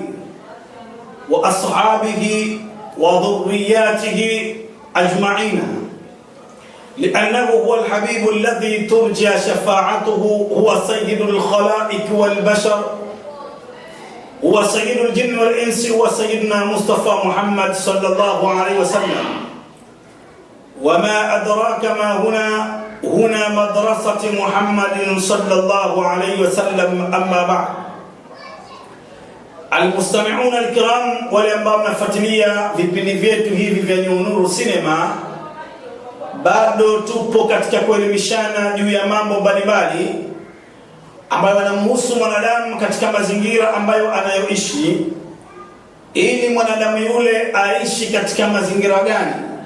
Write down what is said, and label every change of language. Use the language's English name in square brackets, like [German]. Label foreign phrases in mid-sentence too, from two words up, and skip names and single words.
[Arabic] وأصحابه وذرياته أجمعين، لأنه هو الحبيب الذي ترجى شفاعته، هو سيد الخلائق والبشر، هو سيد الجن والإنس، هو سيدنا مصطفى محمد صلى الله عليه وسلم. وما أدراك ما هنا مدرسة محمد صلى الله عليه وسلم. أما بعد، المستمعون الكرام [Swahili] wale ambao mnafuatilia vipindi vyetu hivi vya Nuru Cinema, bado tupo katika kuelimishana juu ya mambo mbalimbali ambayo yanamhusu mwanadamu katika mazingira ambayo anayoishi, ili mwanadamu yule aishi katika mazingira gani.